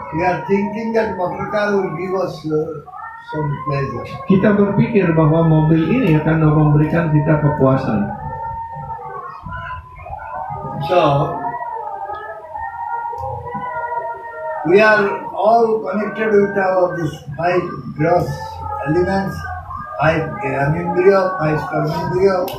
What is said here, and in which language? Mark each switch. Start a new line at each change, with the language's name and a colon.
English: We are thinking that motor car will give us some pleasure.
Indonesian: Kita berpikir bahwa mobil ini akan memberikan kita kepuasan.
English: So, we are all connected with our this five gross elements, five Gyanendriya, five Karmendriya,